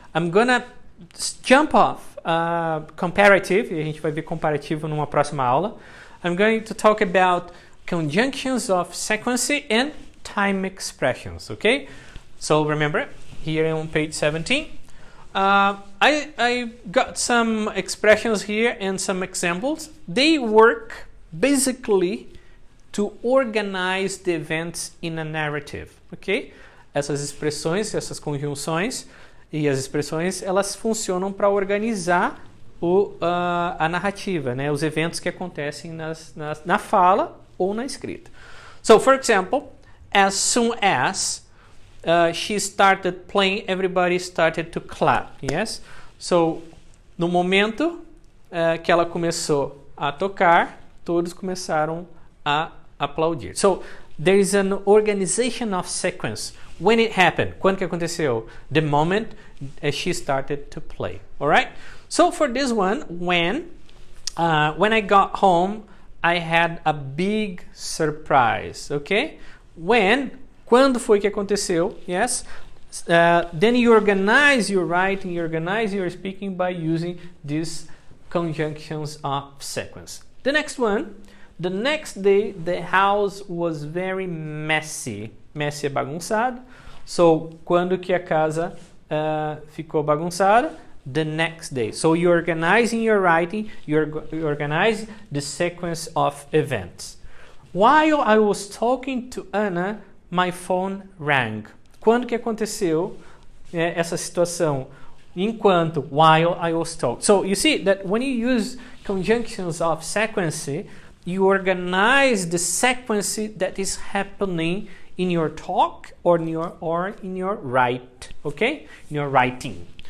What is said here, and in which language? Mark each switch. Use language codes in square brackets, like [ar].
[en] I'm gonna jump off comparative, [pt] e a gente vai ver comparativo numa próxima aula. [en] I'm going to talk about conjunctions of sequence and time expressions, okay? So remember, here on page 17, I got some expressions here and some examples. They work basically to organize the events in a narrative, okay? [pt] Essas expressões, essas conjunções e as expressões, elas funcionam para organizar a narrativa, né? Os eventos que acontecem na fala ou na escrita. [en] So, for example, as soon as she started playing, everybody started to clap. Yes? [pt] So, no momento que ela começou a tocar, todos começaram a aplaudir. [en] So, there is an organization of sequence. When it happened, [pt] quando que aconteceu? [en] The moment she started to play. All right? So for this one, when I got home, I had a big surprise. Okay? [pt] Quando foi que aconteceu? [en] Yes. Then you organize your writing, you organize your speaking by using these conjunctions of sequence. The next one, The next day, the house was very messy. [pt] Messy é bagunçado. So, quando que a casa ficou bagunçada? [en] The next day. So, you organize in your writing, you organize the sequence of events. While I was talking to Anna, my phone rang. [pt] Quando que aconteceu essa situação? Enquanto, [en] while I was talking. So, you see that when you use conjunctions of sequence, you organize the sequence that is happening in your talk or in your write, okay? In your writing.